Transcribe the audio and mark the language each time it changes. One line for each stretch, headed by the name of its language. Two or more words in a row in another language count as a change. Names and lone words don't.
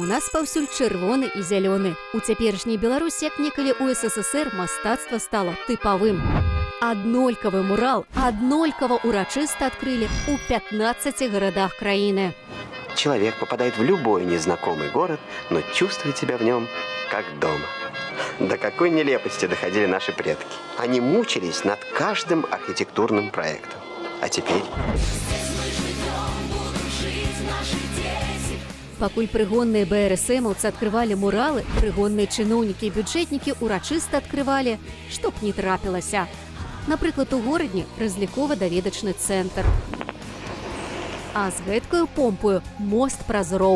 Belarusian: нас паўсюль чырвоны і зялёны. У цяперашняй Беларусі, як некалі у СССР, мастацтва стала тыпавым. Аднолькавы мурал аднолькава урачыста адкрылі ў 15 гарадах краіны.
Russian: Человек попадает в любой незнакомый город, но чувствует себя в нем как дома. До какой нелепости доходили наши предки. Они мучились над каждым архитектурным проектом. А теперь...
Belarusian: Пакуль прыгонныя БРСМаўцы адкрывалі муралы, прыгонныя чыноўнікі і бюджэтнікі урачыста адкрывалі, што б не трапілася. Напрыклад, у горадні разлікова-даведачны цэнтр. А з гэткаю помпою мост праз роў.